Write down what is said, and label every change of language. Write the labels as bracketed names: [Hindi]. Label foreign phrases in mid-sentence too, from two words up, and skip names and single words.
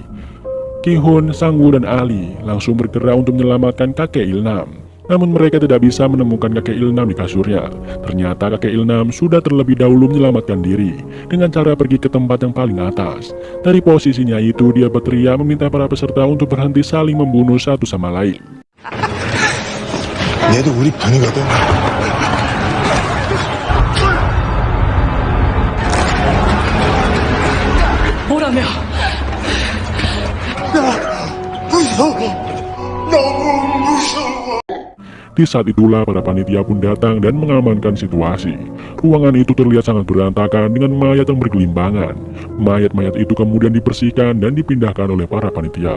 [Indonesian] Gi-hun, Sang-woo, dan Ali langsung bergerak untuk menyelamatkan kakek Ilnam. Namun mereka tidak bisa menemukan kakek Ilnam di kasurnya. Ternyata kakek Ilnam sudah terlebih dahulu menyelamatkan diri dengan cara pergi ke tempat yang paling atas. Dari posisinya itu, dia berteriak meminta para peserta untuk berhenti saling membunuh satu sama lain. [Korean] 얘도 우리 반이거든. 뭐라며? [Indonesian] Di saat itulah para panitia pun datang dan mengamankan situasi. Ruangan itu terlihat sangat berantakan dengan mayat yang bergelimbangan. Mayat-mayat itu kemudian dibersihkan dan dipindahkan oleh para panitia.